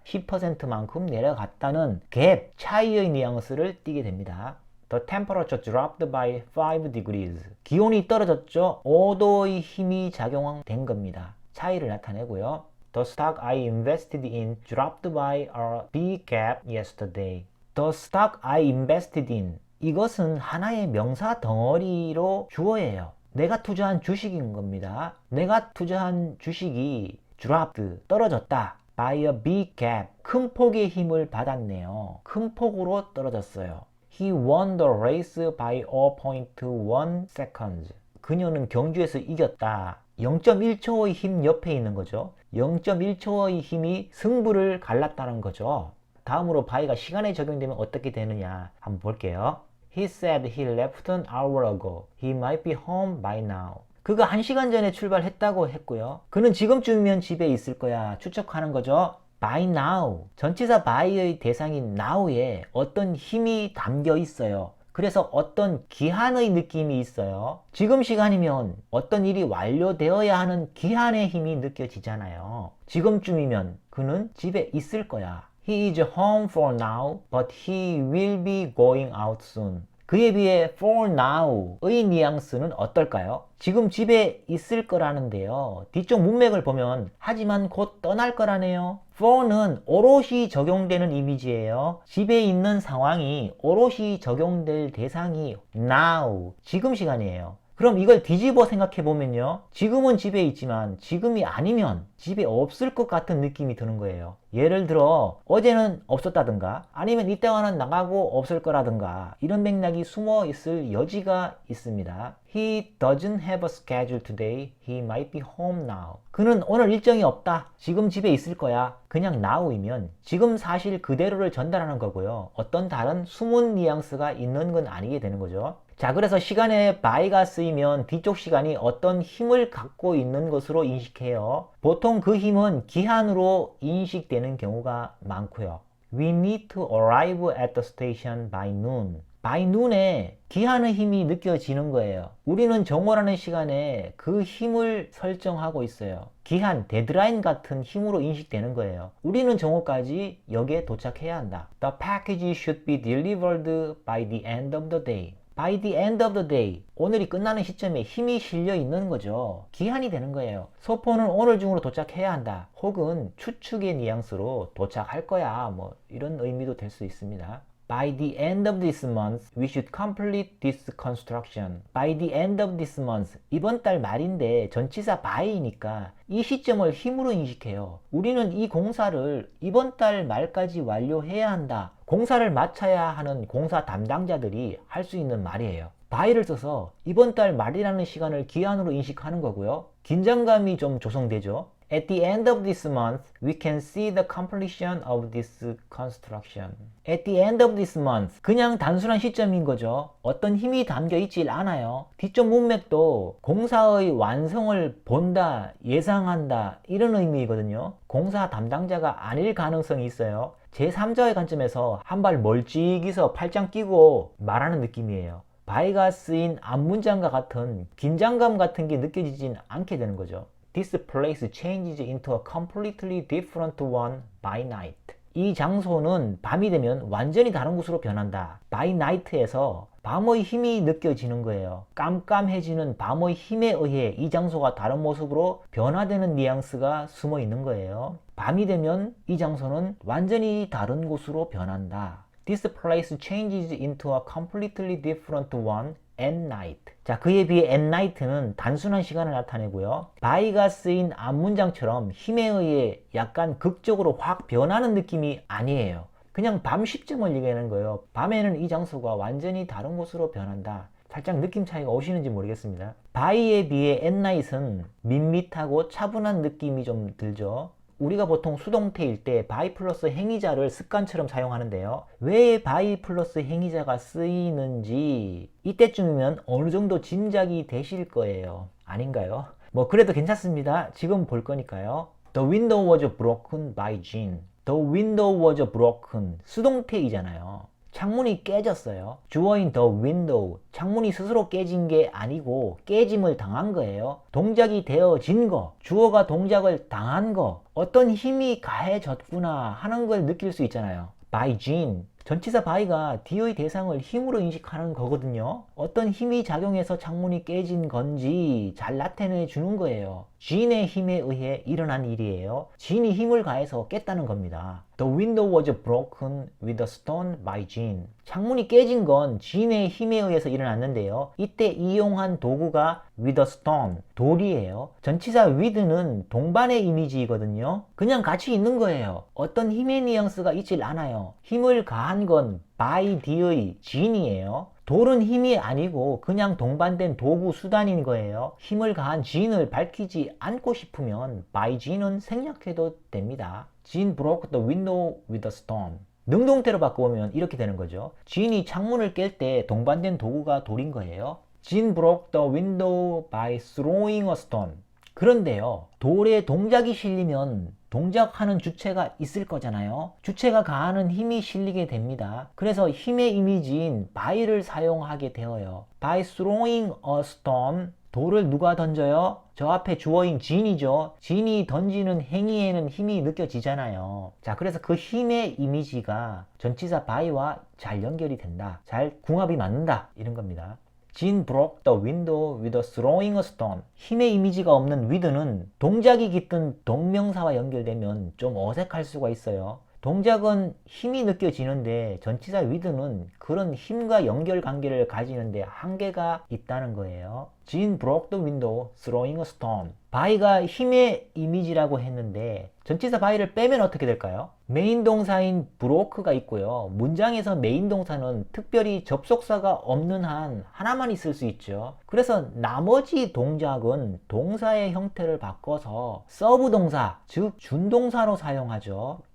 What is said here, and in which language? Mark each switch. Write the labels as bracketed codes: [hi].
[ko] 10%만큼 내려갔다는 갭, 차이의 뉘앙스를 띠게 됩니다. [en] The temperature dropped by 5 degrees. [ko] 기온이 떨어졌죠? 5도의 힘이 작용된 겁니다. 차이를 나타내고요. [en] The stock I invested in dropped by a big gap yesterday. The stock I invested in. [ko] 이것은 하나의 명사 덩어리로 주어예요. 내가 투자한 주식인 겁니다. 내가 투자한 주식이 dropped, 떨어졌다. [en] by a big gap. [ko] 큰 폭의 힘을 받았네요. 큰 폭으로 떨어졌어요. [en] He won the race by 0.1 seconds. [ko] 그녀는 경주에서 이겼다. 0.1초의 힘 옆에 있는 거죠. 0.1초의 힘이 승부를 갈랐다는 거죠. 다음으로 by가 시간에 적용되면 어떻게 되느냐 한번 볼게요. [en] He said he left an hour ago. He might be home by now. [ko] 그가 1시간 전에 출발했다고 했고요. 그는 지금쯤이면 집에 있을 거야 추측하는 거죠. [en] by now. [ko] 전치사 by의 대상인 now에 어떤 힘이 담겨 있어요. 그래서 어떤 기한의 느낌이 있어요. 지금 시간이면 어떤 일이 완료되어야 하는 기한의 힘이 느껴지잖아요. 지금쯤이면 그는 집에 있을 거야. [en] He is home for now, but he will be going out soon. [ko] 그에 비해 for now의 뉘앙스는 어떨까요? 지금 집에 있을 거라는데요. 뒤쪽 문맥을 보면 하지만 곧 떠날 거라네요. for는 오롯이 적용되는 이미지예요. 집에 있는 상황이 오롯이 적용될 대상이 now, 지금 시간이에요. 그럼 이걸 뒤집어 생각해 보면요. 지금은 집에 있지만 지금이 아니면 집에 없을 것 같은 느낌이 드는 거예요. 예를 들어 어제는 없었다든가 아니면 이따가는 나가고 없을 거라든가 이런 맥락이 숨어 있을 여지가 있습니다. [en] He doesn't have a schedule today. He might be home now. [ko] 그는 오늘 일정이 없다. 지금 집에 있을 거야. 그냥 now이면 지금 사실 그대로를 전달하는 거고요. 어떤 다른 숨은 뉘앙스가 있는 건 아니게 되는 거죠. 자, 그래서 시간에 by가 쓰이면 뒤쪽 시간이 어떤 힘을 갖고 있는 것으로 인식해요. 보통 그 힘은 기한으로 인식되는 경우가 많고요. [en] We need to arrive at the station by noon. [ko] by noon에 기한의 힘이 느껴지는 거예요. 우리는 정오라는 시간에 그 힘을 설정하고 있어요. 기한, 데드라인 같은 힘으로 인식되는 거예요. 우리는 정오까지 역에 도착해야 한다. [en] The package should be delivered by the end of the day. by the end of the day. [ko] 오늘이 끝나는 시점에 힘이 실려 있는 거죠. 기한이 되는 거예요. 소포는 오늘 중으로 도착해야 한다. 혹은 추측의 뉘앙스로 도착할 거야. 뭐 이런 의미도 될 수 있습니다. [en] By the end of this month, we should complete this construction. By the end of this month. [ko] 이번 달 말인데 전치사 by니까 이 시점을 힘으로 인식해요. 우리는 이 공사를 이번 달 말까지 완료해야 한다. 공사를 마쳐야 하는 공사 담당자들이 할 수 있는 말이에요. by를 써서 이번 달 말이라는 시간을 기한으로 인식하는 거고요. 긴장감이 좀 조성되죠. [en] At the end of this month, we can see the completion of this construction. At the end of this month. [ko] 그냥 단순한 시점인 거죠. 어떤 힘이 담겨 있질 않아요. 뒤쪽 문맥도 공사의 완성을 본다, 예상한다 이런 의미거든요. 공사 담당자가 아닐 가능성이 있어요. 제3자의 관점에서 한 발 멀찍이서 팔짱 끼고 말하는 느낌이에요. by가 쓰인 앞문장과 같은 긴장감 같은 게 느껴지진 않게 되는 거죠. [en] This place changes into a completely different one by night. [ko] 이 장소는 밤이 되면 완전히 다른 곳으로 변한다. by night에서 밤의 힘이 느껴지는 거예요. 깜깜해지는 밤의 힘에 의해 이 장소가 다른 모습으로 변화되는 뉘앙스가 숨어 있는 거예요. 밤이 되면 이 장소는 완전히 다른 곳으로 변한다. [en] This place changes into a completely different one at night. [ko] 자, 그에 비해 at night는 단순한 시간을 나타내고요. by가 쓰인 앞문장처럼 힘에 의해 약간 극적으로 확 변하는 느낌이 아니에요. 그냥 밤 시점을 얘기하는 거예요. 밤에는 이 장소가 완전히 다른 곳으로 변한다. 살짝 느낌 차이가 오시는지 모르겠습니다. by에 비해 at night은 밋밋하고 차분한 느낌이 좀 들죠. 우리가 보통 수동태일 때 by 플러스 행위자를 습관처럼 사용하는데요. 왜 by 플러스 행위자가 쓰이는지 이때쯤이면 어느 정도 짐작이 되실 거예요. 아닌가요? 뭐 그래도 괜찮습니다. 지금 볼 거니까요. [en] The window was broken by Jean. The window was broken. [ko] 수동태이잖아요. 창문이 깨졌어요. [en] 주어인 the window. [ko] 창문이 스스로 깨진 게 아니고 깨짐을 당한 거예요. 동작이 되어진 거. 주어가 동작을 당한 거. 어떤 힘이 가해졌구나 하는 걸 느낄 수 있잖아요. [en] by Jean. [ko] 전치사 by가 D의 대상을 힘으로 인식하는 거거든요. 어떤 힘이 작용해서 창문이 깨진 건지 잘 나타내 주는 거예요. Jean의 힘에 의해 일어난 일이에요. Jean이 힘을 가해서 깼다는 겁니다. [en] The window was broken with a stone by Jean. [ko] 창문이 깨진 건 Jean의 힘에 의해서 일어났는데요. 이때 이용한 도구가 with a stone, 돌이에요. 전치사 with는 동반의 이미지이거든요. 그냥 같이 있는 거예요. 어떤 힘의 뉘앙스가 있질 않아요. 힘을 가한 건 by D의 Jean이에요. 돌은 힘이 아니고 그냥 동반된 도구 수단인 거예요. 힘을 가한 Jean을 밝히지 않고 싶으면 by Jean은 생략해도 됩니다. [en] Jean broke the window with a stone. [ko] 능동태로 바꿔보면 이렇게 되는 거죠. Jean이 창문을 깰 때 동반된 도구가 돌인 거예요. [en] Jean broke the window by throwing a stone. [ko] 그런데요, 돌에 동작이 실리면 동작하는 주체가 있을 거잖아요. 주체가 가하는 힘이 실리게 됩니다. 그래서 힘의 이미지인 by를 사용하게 되어요. [en] By throwing a stone. [ko] 돌을 누가 던져요? 저 앞에 주어인 Jean이죠. Jean이 던지는 행위에는 힘이 느껴지잖아요. 자, 그래서 그 힘의 이미지가 전치사 by와 잘 연결이 된다. 잘 궁합이 맞는다. 이런 겁니다. [en] Jean broke the window with throwing a stone. [ko] 힘의 이미지가 없는 with는 동작이 깃든 동명사와 연결되면 좀 어색할 수가 있어요. 동작은 힘이 느껴지는데 전치사 with는 그런 힘과 연결 관계를 가지는데 한계가 있다는 거예요. [en] Jean broke the window throwing a stone. [ko] by가 힘의 이미지라고 했는데 전치사 by를 빼면 어떻게 될까요? 메인 동사인 broke가 있고요. 문장에서 메인 동사는 특별히 접속사가 없는 한 하나만 있을 수 있죠. 그래서 나머지 동작은 동사의 형태를 바꿔서 서브 동사, 즉 준동사로 사용하죠.